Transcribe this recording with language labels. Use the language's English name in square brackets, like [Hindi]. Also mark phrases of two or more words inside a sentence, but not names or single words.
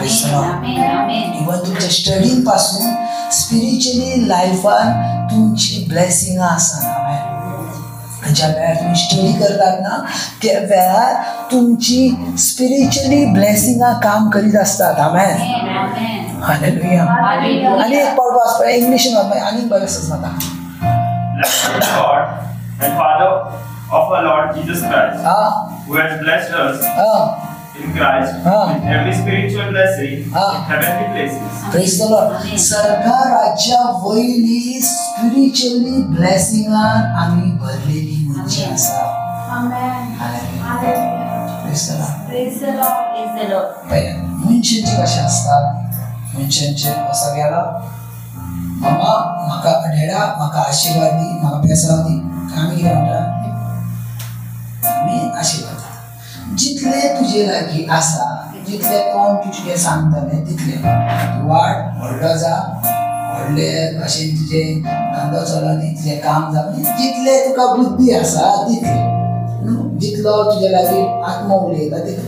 [Konkani] इवन तुमच्या स्टडीन पासून [English] spiritually lifan [Konkani] तुमची ब्लेसिंग आसा. ज्या वेळार तुम्ही स्टडी करतात ना त्या वेळार तुमची [English] spiritually blessinga [Konkani] काम करीत असतात. आमेन. हालेलुया. आणि एक पावट वाचपाक इंग्लिशीन आनी बरें जाता. [English] God and Father of our Lord Jesus Christ, who has blessed us in Christ with every spiritual blessing in heavenly places. Praise the Lord. [Konkani] सर्गा राज्या वयली [English] spiritually blessingan [Konkani] आमी भरलेली मनशां आसा. आमेन. हालेलुया. [English] Praise the Lord. Praise the Lord. Praise the Lord. [Konkani] मनशांचे कशें आसता? मनशांचे असो गेलो, मामा म्हाका डॅडा म्हाका आशीर्वाद दी, म्हाका पेसाव दी. आमी कितें म्हणटा? आमी आशीर्वाद. जितले तुजे लागीं आसा, जितले कोण तुजे सांगतले तितले वाड व्हडलो जा, व्हडले भाशेन तुजे धंदो चलनी, तुजें काम जावनी, जितले तुका बुद्धी आसा तितले, जितलो तुजे लागीं आत्मा उलयता तितलो.